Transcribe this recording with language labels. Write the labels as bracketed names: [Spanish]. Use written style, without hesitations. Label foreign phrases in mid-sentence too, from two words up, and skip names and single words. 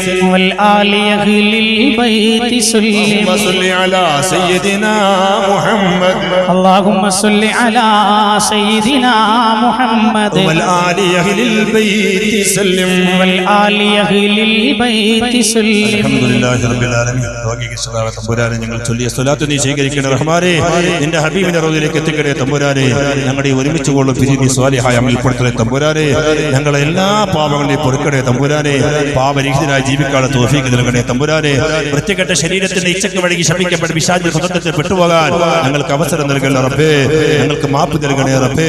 [Arabic] والآل أهل البيت سلم صل على سيدنا محمد اللهم صل على سيدنا محمد والآل أهل البيت سلم والآل أهل البيت سلم الحمد لله رب العالمين [Malayalam] തമ്പുരാനെ ഞങ്ങൾ ചൊല്ലിയ സ്വലാത്ത് നീ സ്വീകരിക്കണേ റഹ്മാനേ നിന്റെ ഹബീബിന്റെ റൗദിലേക്ക് എത്തിക്കണേ തമ്പുരാനെ ഞങ്ങളുടെ ഒരുമിച്ച് കൊള്ളും പിരിഞ്ഞ് സ്വാലിഹായ അമൽപ്പെടുത്തണേ തമ്പുരാനെ ഞങ്ങളെ എല്ലാ പാപങ്ങളെയും പൊറുക്കണേ തമ്പുരാനെ പാപരഹിതരായി ജീവിക്കാനുള്ള തൗഫീഖ് നൽകണേ തമ്പുരാനെ വൃത്തികെട്ട ശരീരത്തിന്റെ ഇച്ഛക്ക് വഴി ശപിക്കപ്പെട്ട പിശാചിന്റെ സ്വതന്ത്രത്തിൽ പെട്ടുപോകാൻ ഞങ്ങൾക്ക് അവസരം നൽകണേ റബ്ബേ ഞങ്ങൾക്ക് മാപ്പ് നൽകണേ റബ്ബേ